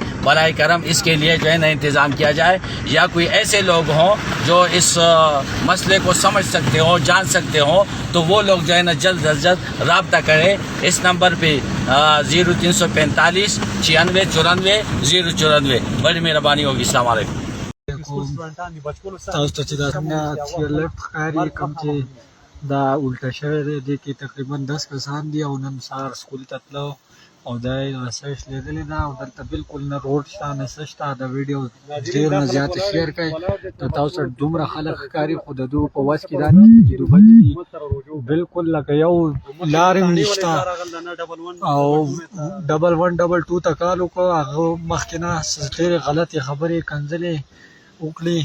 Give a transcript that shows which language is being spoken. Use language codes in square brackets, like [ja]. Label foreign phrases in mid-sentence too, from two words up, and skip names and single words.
[ur] براہ کرم اس کے لیے جو ہے نا انتظام کیا جائے، یا کوئی ایسے لوگ ہوں جو اس مسئلے کو سمجھ سکتے ہوں، جان سکتے ہوں، تو وہ لوگ جو ہے نا جلد از جلد رابطہ کریں اس نمبر پہ 0345 96 94 094۔ بڑی مہربانی ہوگی۔ السلام علیکم۔ [ps] تاسو ته چې دا څنګه [en] chair lift [ps] ښکاري کوم چې دا الټه شوی دی، دې کې تقریبا 10 کسان دي او نن سهار سکول ته تلو او دا یې رسۍ شلېدلې ده او دلته بالکل نه روډ شته نه څه شته. دا ویډیو ډېر نه زیاته شیر کړئ، د تاسو سره دومره خلک ښکاري خو د دوی په وس کې دا نه دي چې دوی دي بالکل لکه یو لار هم نشته او 11-12 ته کال وکړو، هغه مخکې نه ډېرې غلطې خبرې کنځلې وکړي.